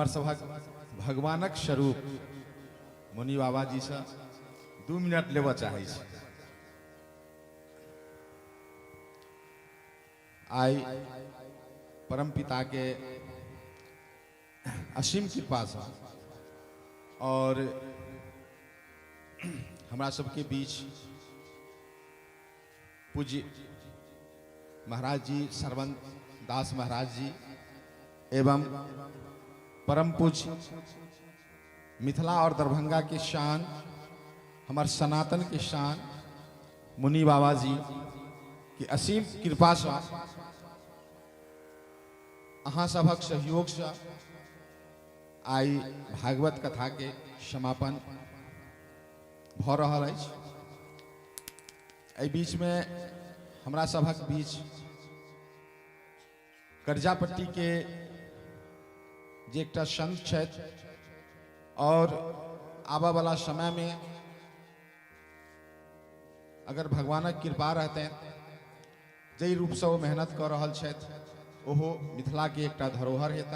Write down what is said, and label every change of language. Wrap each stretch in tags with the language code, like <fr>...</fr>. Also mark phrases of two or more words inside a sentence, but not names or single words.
<mai>सभक भगवानक स्वरूप मुनि बाबा जी से 2 मिनट लेबऽ चाहै छी। आई परम पिता के असीम कृपा से और हमरा सबके बीच पूज्य महाराज जी सरवन दास महाराज जी एवं परम पूज्य मिथिला और दरभंगा के शान, हमार सनातन के शान मुनि बाबा जी की असीम कृपा से अहाँ सभक सहयोग से आई भागवत कथा के समापन भ रहल अछि। एहि बीच में हमरा सभक बीच करजापट्टी के जे एकटा संत छथि और आबा वाला समय में अगर भगवानक कृपा रहते जै रूप से वो मेहनत कर रहल छथि ओहो मिथिला के एकटा धरोहर हेता।</mai>